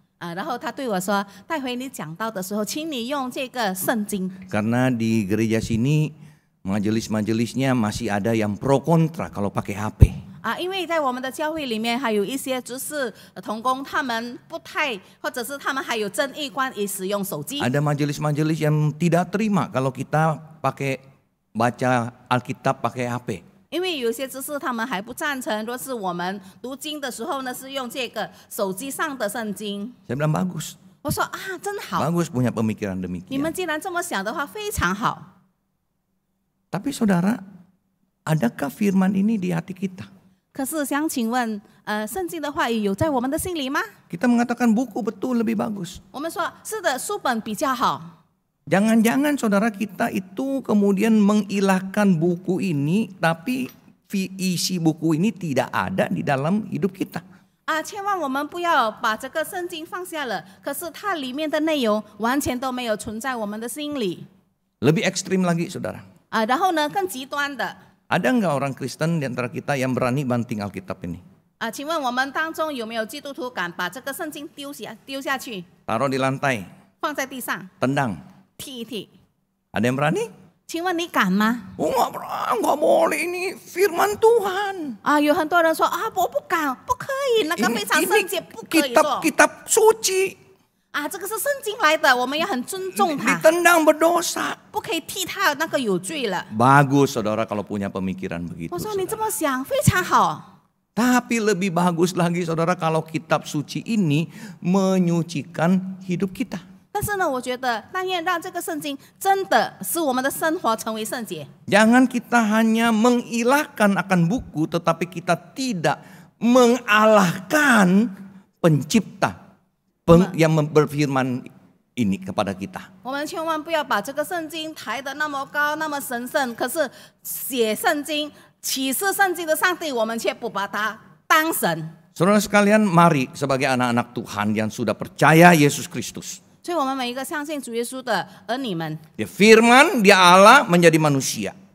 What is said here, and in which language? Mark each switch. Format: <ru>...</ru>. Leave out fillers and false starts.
<zh>然后他对我说：“待会你讲道的时候，请你用这个圣经。</zh> <id>Karena di gereja sini majelis-majelisnya masih ada yang pro kontra kalau pakai HP.</id> <zh>因为在我们的教会里面，还有一些执事同工，他们不太，或者是他们还有争议关于使用手机。</zh> <id>Ada majelis-majelis yang tidak terima kalau kita pakai baca Alkitab pakai HP.</id> <zh>因为有些执事他们还不赞成，若是我们读经的时候呢，是用这个手机上的圣经。</zh> <id>Saya bilang bagus,</id> <zh>我说真好，</zh> <id>bagus punya pemikiran</id> <zh>你们</zh> <id>demikian.</id> <zh>既然这么想的话，非常好。</zh> <id>Tapi saudara, adakah firman ini di hati kita?</id> <zh>可是想请问，圣经的话语有在我们的心里吗？</zh> <id>Kita mengatakan buku betul lebih bagus.</id> <zh>我们说是的，书本比较好。</zh> <id>Jangan-jangan saudara kita itu kemudian mengilahkan buku ini, tapi isi buku ini tidak ada di dalam hidup kita.</id> <zh>千万我们不要把这个圣经放下了，可是它里面的内容完全都没有存在我们的心里。</zh> <id>Lebih ekstrim lagi saudara.</id> <zh>然后呢，更极端的</zh> <id>Ada nggak orang Kristen di antara kita yang berani banting Alkitab ini?</id> <zh>请问我们当中有没有基督徒敢把这个圣经丢下去，</zh> <id>Taruh di lantai,</id> <zh>放在地上</zh> <id>tendang.</id> <zh>踢一踢？</zh> <id>Ada yang berani?</id> <zh>请问你敢吗？</zh> <id>Oh nggak boleh, ini firman Tuhan.</id> <zh>有很多人说我不敢，不可以，那个非常圣洁，不可以做。</zh> <id>kitab suci.</id> <zh>这个是圣经来的，我们要很尊重它，</zh> <id>Ditendang berdosa.</id> <zh>不可以踢它，那个有罪了。</zh> <id>Bagus saudara kalau punya pemikiran begitu.</id> <zh>我说你</zh> <id>saudara.</id> <zh>这么想非常好，</zh> <id>Tapi lebih bagus lagi saudara kalau kitab suci ini menyucikan hidup kita.</id> <zh>但是呢，我觉得但愿让这个圣经真的使我们的生活成为圣洁。</zh> <id>Jangan kita hanya mengilahkan akan buku, tetapi kita tidak mengalahkan pencipta yang berfirman ini kepada kita.</id> <zh>我们千万不要把这个圣经抬得那么高，那么神圣，可是写圣经、启示圣经的上帝，我们却不把它当神。</zh> <id>Saudara sekalian, mari sebagai anak-anak Tuhan yang sudah percaya Yesus Kristus.</id> <zh>所以，我们每一个相信主耶稣的儿女们，</zh> <id>Dia firman, dia Allah menjadi manusia.</id>